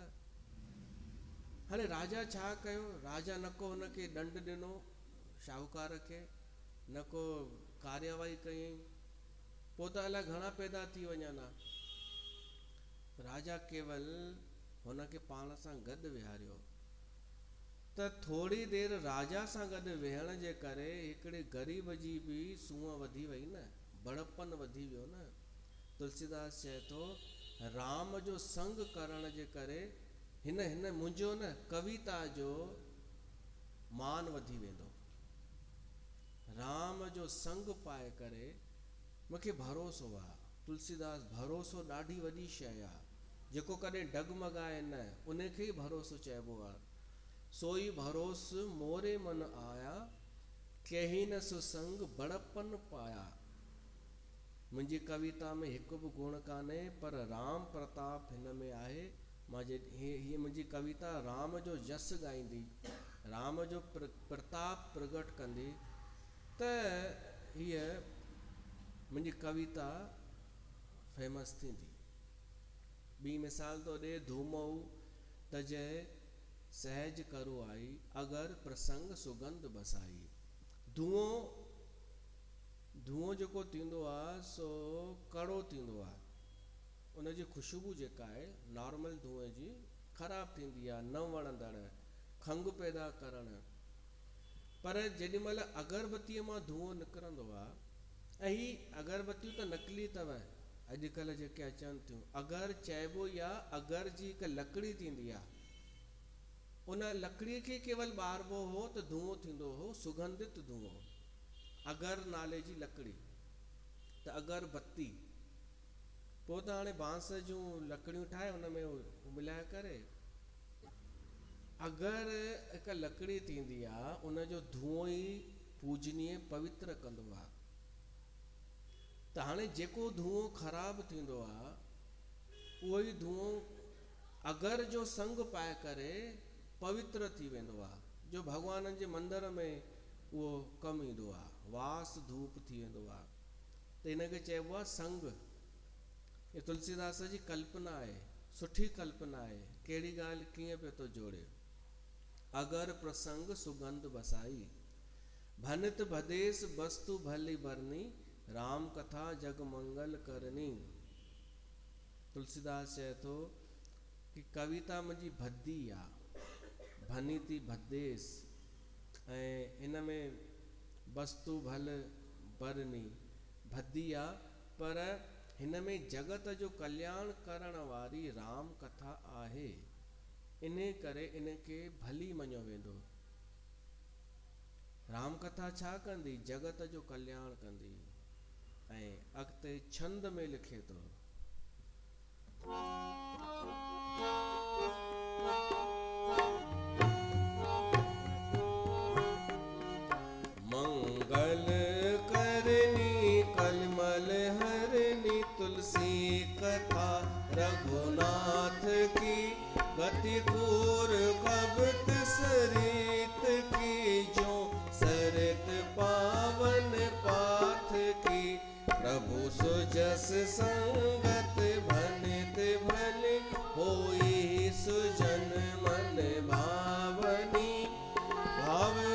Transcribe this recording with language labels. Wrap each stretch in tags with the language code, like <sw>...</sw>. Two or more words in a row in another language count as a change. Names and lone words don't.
<sd>हाणे राजा छा कयो, राजा न को हुनखे दंड ॾिनो शाहूकार खे, न को कार्यवाही कयईं, पोइ त अलाए घणा पैदा थी वञनि हा, राजा केवल हुनखे पाण सां गॾु विहारियो, त थोड़ी देर राजा सां गॾु वेहण जे करे हिकिड़े ग़रीब जी बि सूंहं वधी वई न, बड़पन वधी वियो न। तुलसीदास चए थो राम जो संग करण जे करे हिन मुंहिंजो न कविता जो मान वधी वेंदो। राम जो संग पाए करे मूंखे भरोसो आहे। तुलसीदास भरोसो ॾाढी वॾी शइ आहे, जेको कॾहिं डगमगाए न, उनखे ई भरोसो चइबो आहे।</sd> <awa>सोई भरोस मोरे मन आया, कहीं न सुसंग बड़पन पाया।</awa> <sd>मुंहिंजी कविता में हिकु बि गुण कान्हे, पर राम प्रताप हिन में आहे। मां हीअ मुंहिंजी कविता राम जो जस ॻाईंदी, राम जो प्रताप प्रगट कंदी, त हीअ मुंहिंजी कविता फेमस थींदी। ॿी मिसाल तो ॾे</sd> <awa>धूमऊ तजय सहज करो आई, अगर प्रसंग सुगंध बसाई।</awa> <sd>धुओं जेको थींदो आहे सो कड़ो थींदो आहे, उनजी ख़ुशबू जेका आहे नॉर्मल धुएं जी ख़राब थींदी आहे, न वणंदड़, खंघि पैदा करण। पर जेॾी महिल अगरबत्तीअ मां धुओं निकिरंदो आहे, ऐं ही अगरबत्तियूं त नकली अथव अॼुकल्ह जेके अचनि थियूं। अगर चइबो ई आहे, अगर जी हिकु लकड़ी थींदी आहे, उन लकड़ीअ खे केवल ॿारबो हो त धुओं थींदो हो, सुगंधित धुओं। अगर नाले जी लकड़ी, त अगरबत्ती। पोइ त हाणे बांस जूं लकड़ियूं ठाहे उन में मिलाए करे। अगर हिकु लकड़ी थींदी आहे, उनजो धुओं ई पूजनीय पवित्र कंदो आहे। त हाणे जेको धुओं ख़राब थींदो आहे, उहो ई धुओं अगर जो संग पाए करे पवित्र थी वेंदो आहे, जो भॻवान जे मंदर में उहो कमु ईंदो आहे, वास धूप थी वेंदो आहे। त हिनखे चइबो आहे संग। ये तुलसीदास जी कल्पना आहे, सुठी कल्पना आहे। कहिड़ी ॻाल्हि कीअं पियो थो जोड़े।</sd> <awa>अगर प्रसंग सुगंध बसाई, भनित भदेस वस्तु भली बरनी, राम कथा जग मंगल करनी।</awa> <sd>तुलसीदास चए थो कि कविता मुंहिंजी भदी आहे, भनी थी भदेस, ऐं हिन में वस्तु भल बरनी भदी आहे, पर हिन में जगत जो कल्याण करण वारी राम कथा आहे। इन करे इनखे भली मञियो वेंदो। राम कथा छा कंदी? जगत जो कल्याण कंदी। ऐं अॻिते छंद में लिखे थो,</sd> <awa>मंगल करनी कलमल हरनी, तुलसी कथा रघुनाथ की, गति पूर कबत सरित की, जो सरित पावन पाथ की, प्रभु सुजस संगत भनित भले, होई सुजन मन भावनी, भाव</awa>